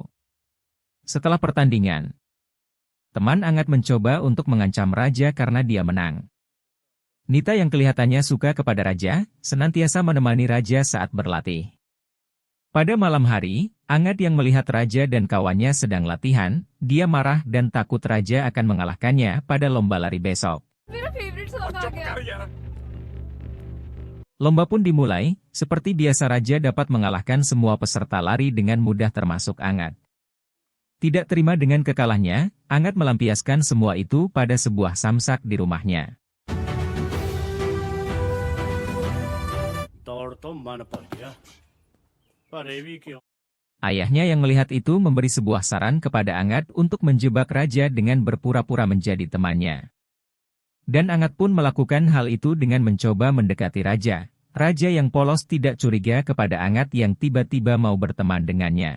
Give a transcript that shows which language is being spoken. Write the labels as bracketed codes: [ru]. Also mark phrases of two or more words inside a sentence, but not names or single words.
[id] Setelah pertandingan, teman Angad mencoba untuk mengancam Raja karena dia menang. Nita yang kelihatannya suka kepada Raja, senantiasa menemani Raja saat berlatih. Pada malam hari, Angat yang melihat raja dan kawannya sedang latihan, dia marah dan takut raja akan mengalahkannya pada lomba lari besok. [hi] मेरा [en] favorite song [hi] आ गया [id] Lomba pun dimulai, seperti biasa raja dapat mengalahkan semua peserta lari dengan mudah termasuk Angat. Tidak terima dengan kekalahannya, Angat melampiaskan semua itu pada sebuah samsak di rumahnya. [hi] दौड़ तो मन पर गया पर ये भी क्यों [id] Ayahnya yang melihat itu memberi sebuah saran kepada Angat untuk menjebak raja dengan berpura-pura menjadi temannya. Dan Angat pun melakukan hal itu dengan mencoba mendekati raja. Raja yang polos tidak curiga kepada Angat yang tiba-tiba mau berteman dengannya.